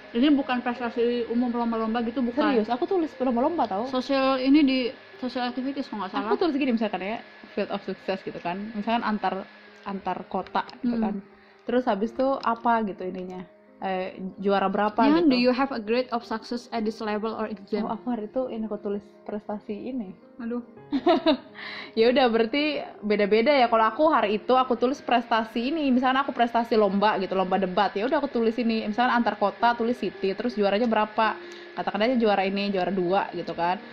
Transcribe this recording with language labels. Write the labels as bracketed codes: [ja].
[id] Ini bukan prestasi umum lomba-lomba gitu, bukan. Serius, aku tulis lomba-lomba tau. Sosial ini di social activities kalau nggak salah. Aku tulis gini misalkan ya, [en] field of success [id] gitu kan. Misalkan antar kota gitu kan. Terus habis itu apa gitu ininya, juara berapa gitu. [en] Do you have a grade of success at this level or exam? [id] Oh, aku hari itu ini aku tulis prestasi ini. Aduh. Ya udah, berarti beda-beda ya. Kalau aku hari itu aku tulis prestasi ini, misalnya aku prestasi lomba gitu, lomba debat, ya udah aku tulis ini. Misalnya antar kota tulis city, terus juaranya berapa, katakan aja juara ini, juara 2 gitu kan.